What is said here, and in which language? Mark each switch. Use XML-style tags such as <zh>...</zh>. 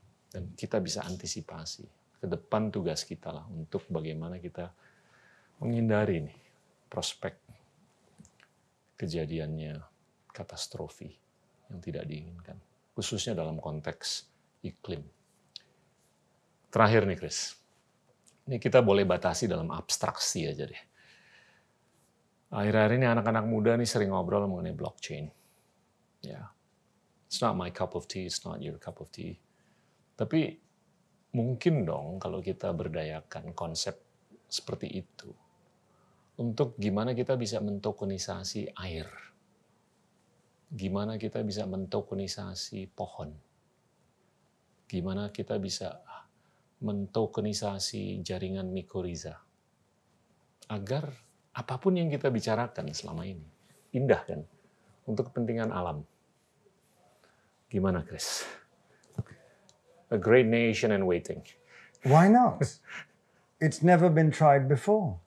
<id>Dan kita bisa antisipasi. Ke depan tugas kita lah untuk bagaimana kita menghindari nih prospek kejadiannya katastrofi yang tidak diinginkan. Khususnya dalam konteks iklim. Terakhir nih Chris. Ini kita boleh batasi dalam abstraksi aja deh. Akhir-akhir ini anak-anak muda nih sering ngobrol mengenai blockchain.</id> <en>Ya, it's not my cup of tea, it's not your cup of tea.</en> <id>Tapi mungkin dong kalau kita berdayakan konsep seperti itu untuk gimana kita bisa mentokenisasi air, gimana kita bisa mentokenisasi pohon, gimana kita bisa mentokenisasi jaringan mikoriza, agar apapun yang kita bicarakan selama ini, indah kan, untuk kepentingan alam. Gimana, Chris?</id> <en>A great nation and waiting. Why not? It's never been tried before.</en>